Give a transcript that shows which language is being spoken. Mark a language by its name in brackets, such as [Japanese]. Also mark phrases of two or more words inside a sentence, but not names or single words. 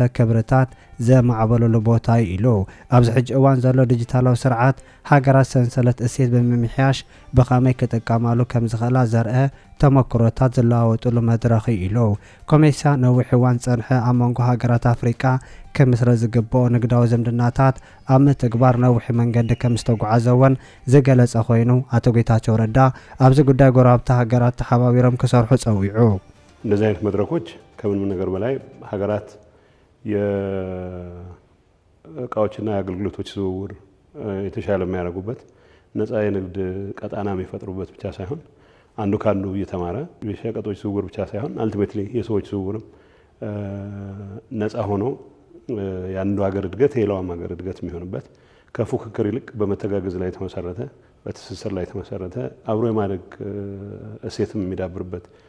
[Tigrinya] ክብርታት ዘማዕበለሉ ቦታ ኢሉ። ኣብዚ ሕጂ እዋን ዘሎ ዲጂታላዊ ስርዓት ሃገራት ሰንሰለት እሴት ብምምሕያሽ ብኸመይ ክጥቀማሉ ከም ዝኽእላ ዘርአ ተመክሮታት ዝለዋወጡሉ መድረኽ ኢሉ። ኮሜሳ ነዊሕ እዋን ጸንሐ ኣብ መንጎ ሃገራት ኣፍሪቃ ከምስረ ዝግብኦ ንግዳዊ ዝምድናታት ኣብ ምትግባር ነዊሕ መንገዲ ከም ዝተጓዓዘውን ዝገለጸ ኮይኑ አቶ ጌታቸው ረዳ ኣብዚ ጉዳይ ጎረቤት ሃገራት ተሓባቢሮም ክሰርሑ ጸዊዑ። [Amharic] እንደዚህ አይነት መድረኮች ከምንም ነገር በላይ ሀገራት የእቃዎችና የአገልግሎቶች ዝውውር የተሻለ የሚያደርጉበት ነፃ የንግድ ቀጣና የሚፈጥሩበት ብቻ ሳይሆን አንዱ ካንዱ እየተማረ የሸቀጦች ዝውውር ብቻ ሳይሆን አልቲሜትሊ የሰዎች ዝውውርም ነፃ ሆኖ የአንዱ ሀገር እድገት የሌላውም ሀገር እድገት የሚሆንበት ከፉክክር ይልቅ በመተጋገዝ ላይ የተመሰረተ በትስስር ላይ የተመሰረተ አብሮ የማደግ እሴትም የሚዳብርበት